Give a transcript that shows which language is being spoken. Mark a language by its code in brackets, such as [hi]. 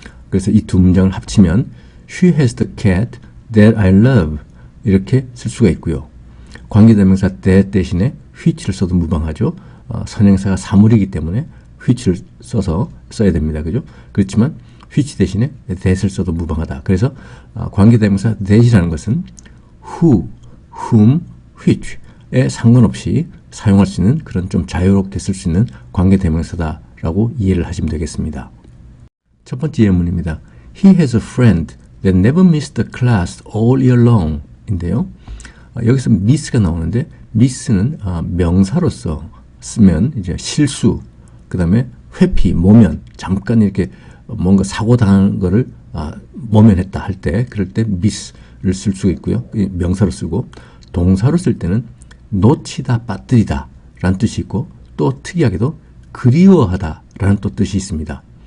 [ko] 그래서 이 두 문장을 합치면 [en] She has the cat that I love. [ko] 이렇게 쓸 수가 있고요. 관계대명사 that 대신에 which를 써도 무방하죠. 선행사가 사물이기 때문에 which를 써야 됩니다. 그죠? 그렇지만 which 대신에 that을 써도 무방하다. 그래서 관계대명사 that이라는 것은 who, whom, which에 상관없이 사용할 수 있는 그런 좀 자유롭게 쓸 수 있는 관계대명사다라고 이해를 하시면 되겠습니다. 첫 번째 예문입니다. [en] He has a friend that never missed the class all year long. [ko] 인데요. 여기서 miss가 나오는데 miss는 명사로서 쓰면 이제 실수, 그 다음에 회피, 모면, 잠깐 이렇게 뭔가 사고 당한 거를 모면했다 할 때, 그럴 때 miss를 쓸 수가 있고요. 명사로 쓰고, 동사로 쓸 때는 놓치다, 빠뜨리다 라는 뜻이 있고, 또 특이하게도 그리워하다 라는 또 뜻이 있습니다.